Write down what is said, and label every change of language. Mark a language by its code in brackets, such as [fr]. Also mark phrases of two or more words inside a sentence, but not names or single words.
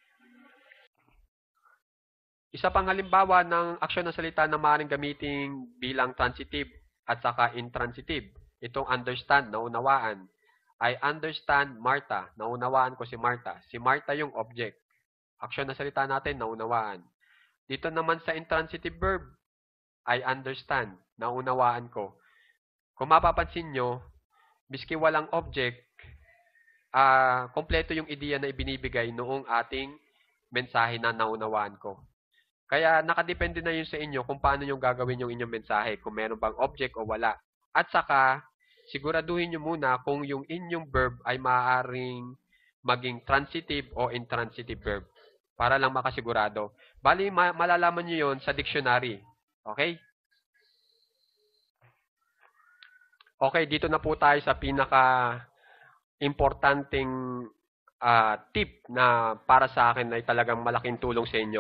[tl] Isa pang halimbawa ng aksyon na salita na maaaring gamitin bilang transitive at saka intransitive. Itong understand, naunawaan. [en] I understand Martha. [tl] Naunawaan ko si Martha. Si Martha yung object. Aksyon na salita natin, naunawaan. Dito naman sa [en] intransitive verb, I understand. [tl] Naunawaan ko. Kung mapapansin nyo, miski walang object, kompleto yung ideya na ibinibigay noong ating mensahe na naunawaan ko. Kaya nakadepende na yun sa inyo kung paano nyo gagawin yung inyong mensahe, kung meron bang object o wala. At saka, siguraduhin nyo muna kung yung inyong verb ay maaaring maging transitive o [en] intransitive verb. [tl] Para lang makasigurado. Bali, malalaman nyo yun sa dictionary. Okay? Okay, dito na po tayo sa pinaka-importanting tip na para sa akin ay talagang malaking tulong sa inyo.